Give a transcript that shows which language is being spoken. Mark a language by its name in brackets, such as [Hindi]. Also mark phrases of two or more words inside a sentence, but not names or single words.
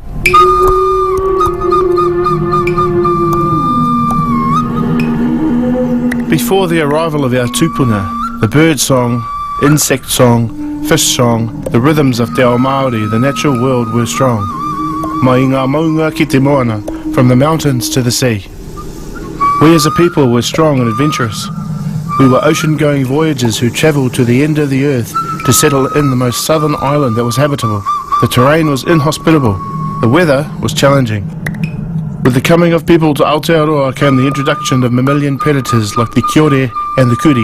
[English] Before the arrival of our tupuna, the bird song, insect song, fish song, the rhythms of [Māori] te ao Māori, [English] the natural world were strong. [Māori] Mai ngā maunga ki te moana, [English] from the mountains to the sea. We as a people were strong and adventurous. We were ocean-going voyagers who travelled to the end of the earth to settle in the most southern island that was habitable. The terrain was inhospitable. The weather was challenging. With the coming of people to Aotearoa came the introduction of mammalian predators like the kiore and the kuri.